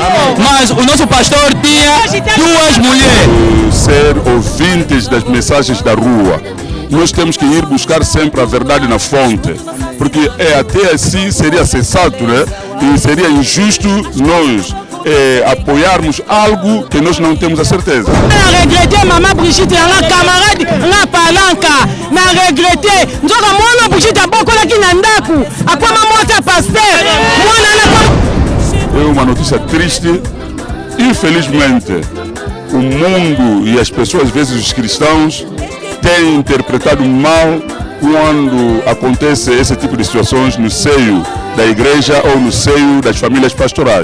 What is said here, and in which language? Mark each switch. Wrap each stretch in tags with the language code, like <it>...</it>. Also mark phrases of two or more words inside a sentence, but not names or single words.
<pt>Mas o nosso pastor tinha 2 mulheres. Ser ouvintes das mensagens da rua. Nós temos que ir buscar sempre a verdade na fonte. Porque até assim seria sensato, né? E seria injusto nós apoiarmos algo que nós não temos a certeza.</pt> <ln>Na regrette maman Brigitte, na camarade, na palanca, na regrette. Nzoka mwana Brigitte abokola ki na ndaku, akwa mamota pasteur. Mwana na</ln> <pt>É uma notícia triste. Infelizmente, o mundo e as pessoas, às vezes os cristãos, têm interpretado mal quando acontece esse tipo de situações no seio da igreja ou no seio das famílias pastorais.</pt>